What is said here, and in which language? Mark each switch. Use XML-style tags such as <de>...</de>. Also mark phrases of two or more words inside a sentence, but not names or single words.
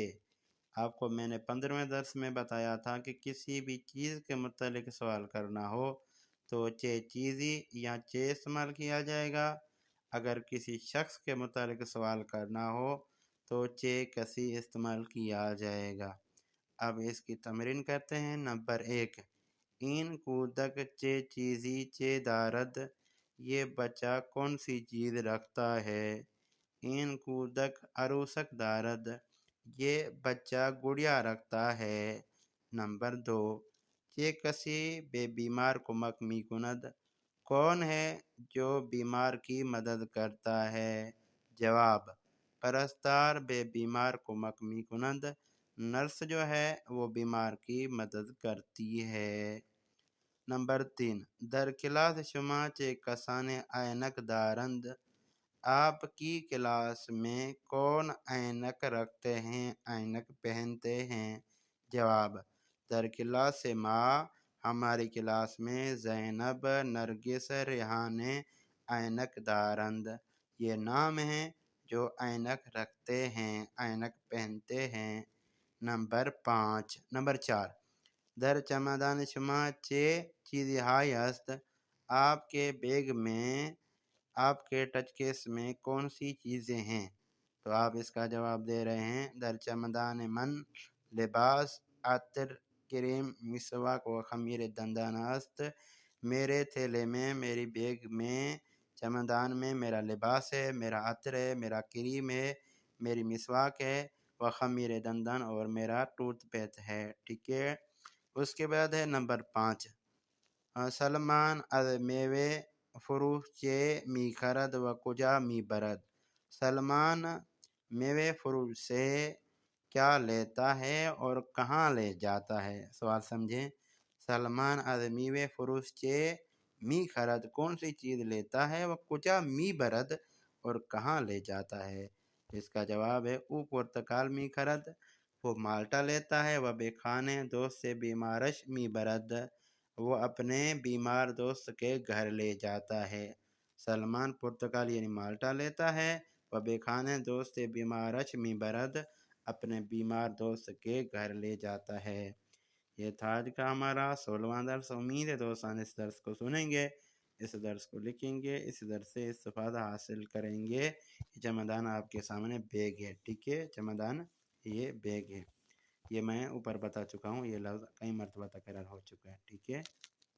<ur>آپ کو میں نے 15ویں درس میں بتایا تھا کہ کسی بھی چیز کے متعلق سوال کرنا ہو تو</ur> <fa>چے چیزی</fa> <ur>یا چے استعمال کیا جائے گا۔ اگر کسی شخص کے متعلق سوال کرنا ہو تو</ur> <fa>چے کسی</fa> <ur>استعمال کیا جائے گا۔ اب اس کی تمرین کرتے ہیں۔ نمبر 1،</ur> <fa>این کودک چے چیزی چے دارد،</fa> <ur>یہ بچہ کون سی چیز رکھتا ہے۔</ur> <fa>این کودک عروسک دارد،</fa> <ur>یہ بچہ گڑیا رکھتا ہے۔</ur> <fa>نمبر 2، چے کسی بے بیمار کمک می کند،</fa> <ur>کون ہے جو بیمار کی مدد کرتا ہے۔</ur> <fa>جواب، پرستار بے بیمار کمک می کند،</fa> <ur>نرس جو ہے وہ بیمار کی مدد کرتی ہے۔ نمبر 3،</ur> <fa>در کلاس شما چے کسانے اینک دارند،</fa> <ur>آپ کی کلاس میں کون اینک رکھتے ہیں، اینک پہنتے ہیں۔</ur> <fa>جواب، در کلاس ما،</fa> <ur>ہماری کلاس میں زینب، نرگس، ریحانے</ur> <fa>اینک دارند،</fa> <ur>یہ نام ہیں جو اینک رکھتے ہیں، اینک پہنتے ہیں۔ نمبر 4،</ur> <fa>در چمدان شما چے چیزی ہائی است،</fa> <ur>آپ کے بیگ میں، آپ کے ٹچ کیس میں کون سی چیزیں ہیں۔ تو آپ اس کا جواب دے رہے ہیں،</ur> <fa>در چمدان من لباس، عطر، کریم، مسواک و خمیر دندان است۔</fa> <ur>میرے تھیلے میں، میری بیگ میں، چمدان میں میرا لباس ہے، میرا عطر ہے، میرا کریم ہے، میری مسواک ہے،</ur> <fa>و خمیر دندان</fa> <ur>اور میرا ٹوتھ پیسٹ ہے۔ ٹھیک ہے، اس کے بعد ہے نمبر 5،</ur> <fa>سلمان از میوے فروش چے می خرد و کجا می برد۔</fa> <ur>سلمان میوے فروش سے کیا لیتا ہے اور کہاں لے جاتا ہے۔ سوال سمجھیں،</ur> <fa>سلمان از میوے فروش چے می خرد،</fa> <ur>کون سی چیز لیتا ہے، وہ</ur> <fa>کجا می برد</fa> <ur>اور کہاں لے جاتا ہے۔ اس کا جواب ہے،</ur> <fa>او پرتکال می خرد،</fa> <ur>وہ مالٹا لیتا ہے، وہ</ur> <fa>بے کھانے دوست سے بیمارش می برد،</fa> <ur>وہ اپنے بیمار دوست کے گھر لے جاتا ہے۔ سلمان پرتکال یعنی مالٹا لیتا ہے، وہ</ur> <fa>بے کھانے دوست سے بیمارش می برد،</fa> <ur>اپنے بیمار دوست کے گھر لے جاتا ہے۔ یہ تھا آج کا ہمارا 16واں درس۔ امید ہے دوستان اس درس کو سنیں گے، اس درس کو لکھیں گے، اس درس سے استفادہ حاصل کریں گے۔ چمدان آپ کے سامنے بیگ ہے، ٹھیک ہے، چمدان یہ بیگ ہے، یہ میں اوپر بتا چکا ہوں، یہ لفظ کئی مرتبہ تکرار ہو چکا ہے، ٹھیک ہے۔</ur>